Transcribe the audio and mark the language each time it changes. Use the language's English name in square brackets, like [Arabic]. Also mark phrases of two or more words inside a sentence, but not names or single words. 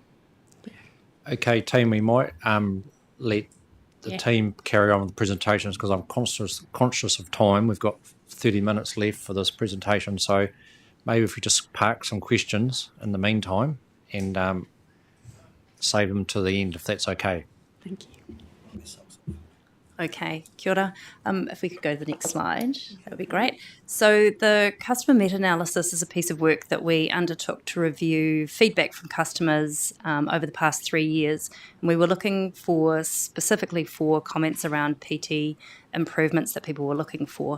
[English] Okay, team, we might let the team carry on with the presentations, because I'm conscious of time. We've got 30 minutes left for this presentation, so maybe if we just park some questions in the meantime and save them to the end, if that's okay. Thank you. [Māori] Okay, kia ora. [English] If we could go to the next slide, that would be great. So the customer meta-analysis is a piece of work that we undertook to review feedback from customers over the past 3 years. And we were looking specifically for comments around PT improvements that people were looking for.